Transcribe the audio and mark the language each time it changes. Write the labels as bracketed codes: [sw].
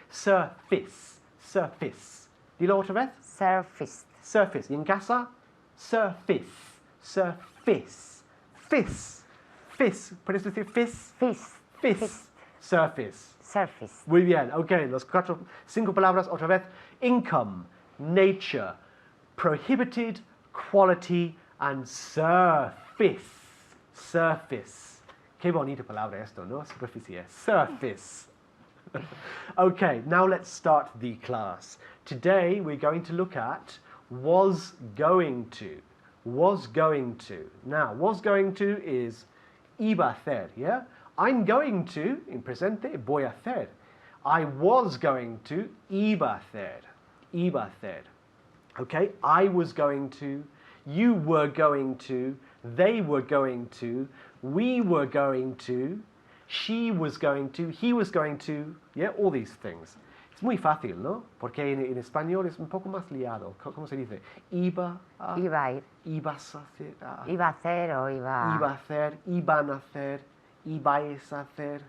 [es] Surface. Surface. Dilo otra vez. [en] Surface. [es] Surface. ¿Y en casa? Surface. Surface. Fist. Fist. ¿Puedes decir fist? [en] Fist. Fist. Surface. Surface. [es] Muy bien, ok, los 5 palabras otra vez. [en] Income, nature, prohibited, quality, and surface. Surface. [es] Qué bonita palabra esto, ¿no? Superficie. Surface. [en] Okay, now let's start the class. Today we're going to look at was going to. Was going to. Now, was going to is [es] iba a hacer, [en] yeah? I'm going to, [es] in presente, voy a hacer. [en] I was going to, [es] iba a hacer. Iba a hacer. [en] Okay, I was going to, you were going to, they were going to, we were going to, she was going to, he was going to, yeah, all these things. [es] Es muy fácil, ¿no? Porque en español es un poco más liado. ¿Cómo se dice? Iba a... Iba a ir. Ibas a hacer... Iba a hacer o iba... Iba a hacer, iban a hacer, ibais a hacer.